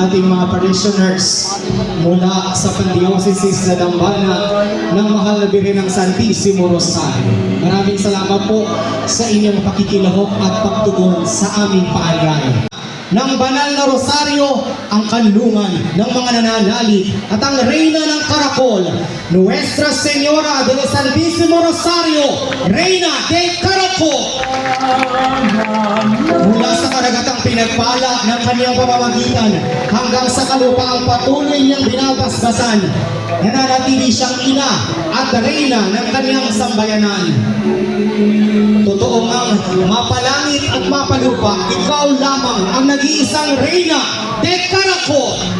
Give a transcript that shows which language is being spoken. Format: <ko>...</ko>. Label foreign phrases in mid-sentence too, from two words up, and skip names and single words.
<tl>ating mga parishioners mula sa pandiocesis na dambana ng mahal na Birhen ng Santissimo Rosario. Maraming salamat po sa inyong pakikilahok at pagtugon sa aming paanyaya. Ng banal na Rosario, ang kanlungan ng mga nananalig at ang Reyna ng Caracol, Nuestra Señora del Santísimo Rosario, Reyna del Caracol. Mula sa karagatang pinagpala ng kanyang pamamagitan hanggang sa kalupaang patuloy niyang binabasbasan, nananatili siyang ina at reyna ng kanyang sambayanan. Totoo ang mapalangit at mapalupa, ikaw lamang ang nag-iisang Reyna de Caracol.</tl>